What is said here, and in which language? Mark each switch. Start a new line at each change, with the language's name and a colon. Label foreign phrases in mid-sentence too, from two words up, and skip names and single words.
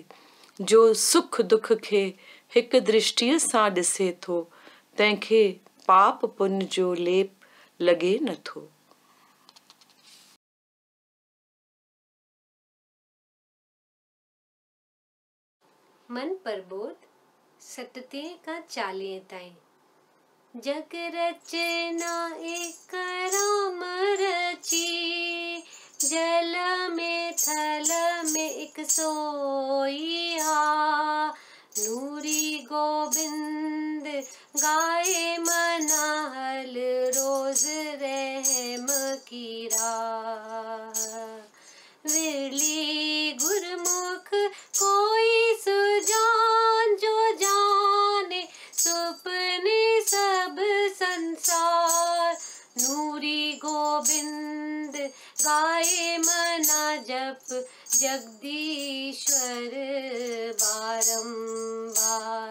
Sindhi: जो सुख दुख खे हिकु दृष्टिअ सां ॾिसे थो, तंहिंखे पाप पुण्य जो लेप लॻे नथो। मन प्रबोध 37 खां 40 ताईं। जग रचना एक राम रची, जल में थल में एक सोइया। नूरी गोबिंद गाए मना, हल रोज रहम की राह। विरली गुरमुख कोई सुजान, जो जाने सुपने सब संसार। नूरी गोबिंद गाए मना, जप जगदीश्वर बारंबार।